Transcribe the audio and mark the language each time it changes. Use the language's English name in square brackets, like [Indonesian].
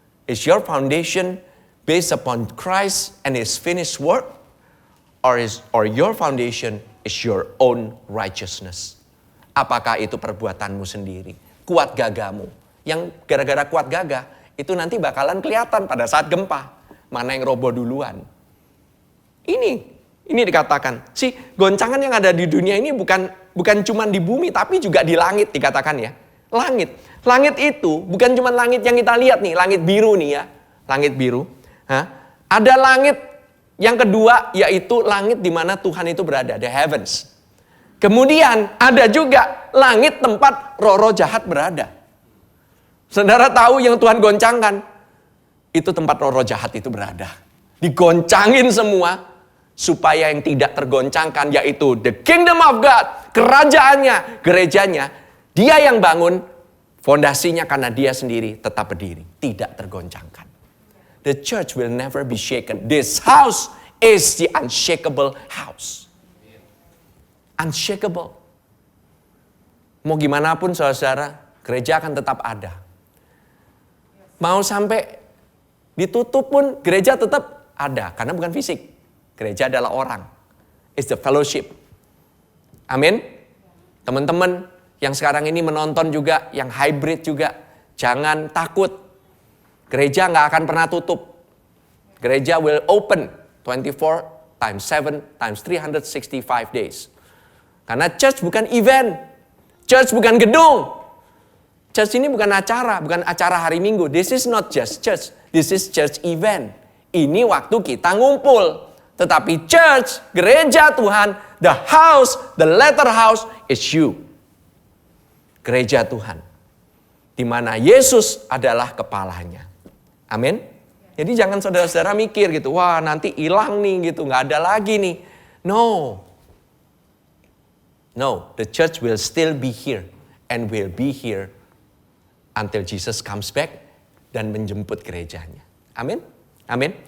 [English] Is your foundation based upon Christ and His finished work? Or your foundation is your own righteousness? [Indonesian] Apakah itu perbuatanmu sendiri? Kuat gagahmu. Yang gara-gara kuat gagah, itu nanti bakalan kelihatan pada saat gempa. Mana yang roboh duluan. Ini dikatakan. Si goncangan yang ada di dunia ini bukan cuma di bumi, tapi juga di langit dikatakan ya. Langit. Langit itu bukan cuma langit yang kita lihat nih, langit biru nih ya. Langit biru. Ada langit yang kedua, yaitu langit di mana Tuhan itu berada, [English] the heavens. [Indonesian] Kemudian ada juga langit tempat roh-roh jahat berada. Saudara tahu yang Tuhan goncangkan, itu tempat roh-roh jahat itu berada. Digoncangin semua, supaya yang tidak tergoncangkan, yaitu [English] the kingdom of God, [Indonesian] kerajaannya, gerejanya, dia yang bangun, fondasinya karena dia sendiri tetap berdiri, tidak tergoncangkan. [English] The church will never be shaken. This house is the unshakable house. Unshakable. [Indonesian] Mau gimana pun saudara, gereja akan tetap ada. Mau sampai ditutup pun gereja tetap ada. Karena bukan fisik. Gereja adalah orang. [English] It's the fellowship. [Indonesian] Amin. Teman-teman yang sekarang ini menonton juga, yang hybrid juga, jangan takut. Gereja gak akan pernah tutup. [English] Gereja will open 24 times 7 times 365 days. [Indonesian] Karena church bukan event. Church bukan gedung. Church ini bukan acara hari Minggu. [English] This is not just church. This is church event. [Indonesian] Ini waktu kita ngumpul. [English] Tetapi church, [Indonesian] gereja Tuhan, [English] the house, the letter house is you. [Indonesian] Gereja Tuhan. Di mana Yesus adalah kepalanya. Amin. Jadi jangan saudara-saudara mikir gitu, wah nanti hilang nih gitu, nggak ada lagi nih. [English] No, the church will still be here and will be here until Jesus comes back [Indonesian] dan menjemput gerejanya. Amin. Amin.